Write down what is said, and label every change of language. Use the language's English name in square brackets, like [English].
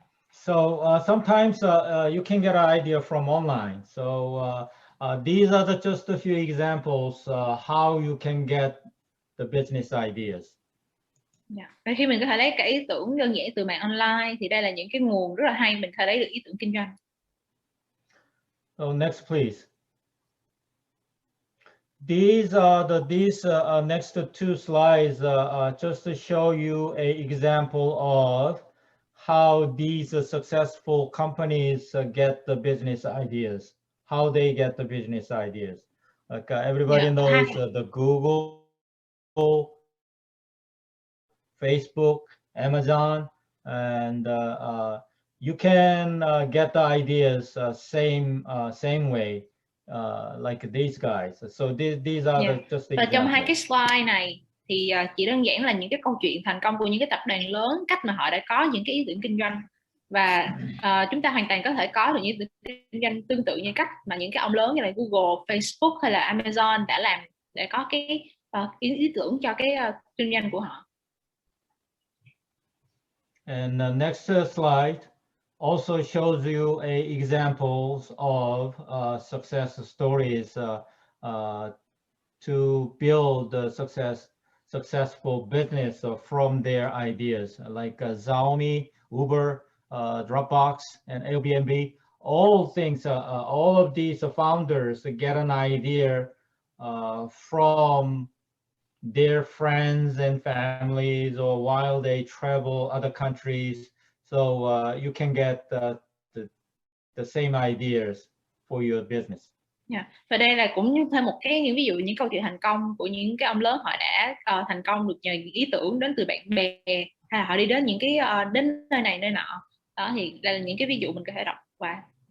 [English] So sometimes you can get an idea from online. So these are just a few examples how you can get the business ideas. [Vietnamese] Khi mình có thể lấy cái ý tưởng đơn giản từ mạng online, thì đây là những cái nguồn rất là hay mình có thể lấy được ý tưởng kinh doanh. [English] So next please. These next two slides just to show you an example of how these successful companies get the business ideas, how they get the business ideas. Like everybody knows the Google, Facebook, Amazon, and you can get the ideas same way. like these guys. So these are Yeah. just the [Vietnamese] Và trong hai cái [English] examples. [Vietnamese] slide này thì chỉ đơn giản là những cái câu chuyện thành công của những cái tập đoàn lớn, cách mà họ đã có những cái ý tưởng kinh doanh, và chúng ta hoàn toàn có thể có được những ý tưởng kinh doanh tương tự như cách mà những cái ông lớn như là Google, Facebook hay là Amazon đã làm để có cái ý tưởng cho cái kinh doanh của họ. [English] And the next slide also shows you examples of success stories to build a successful business from their ideas, like Xiaomi, Uber, Dropbox, and Airbnb. All things, all of these founders get an idea from their friends and families, or while they travel other countries. So you can get the same ideas for your business. Yeah. [Vietnamese] Và đây là cũng thêm một cái những ví dụ những câu chuyện thành công của những cái ông lớn, họ đã thành công được nhờ những ý tưởng đến từ bạn bè, hay là họ đi đến những cái đến nơi này nơi nọ. Đó thì đây là những cái ví dụ mình có thể đọc qua.